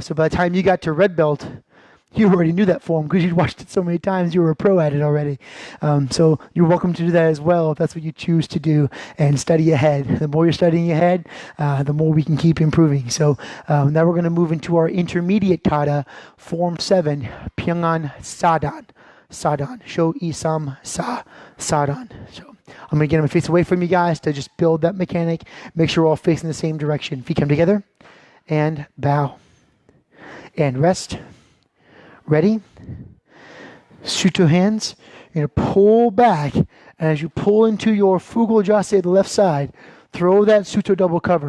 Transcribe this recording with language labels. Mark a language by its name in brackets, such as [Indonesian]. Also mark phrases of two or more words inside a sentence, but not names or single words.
[English] So by the time you got to red belt, you already knew that form because you'd watched it so many times. You were a pro at it already. So you're welcome to do that as well if that's what you choose to do, and study ahead. The more you're studying ahead, the more we can keep improving. So now we're going to move into our intermediate kata, Form 7, Pyongan Sadan. Sadan. Sho Isam Sa. Sadan. So I'm going to get them face away from you guys to just build that mechanic. Make sure we're all facing the same direction. Feet come together and bow and rest. Ready? Suto hands. You're going to pull back. And as you pull into your Fugal Jase, the left side, throw that Suto double cover.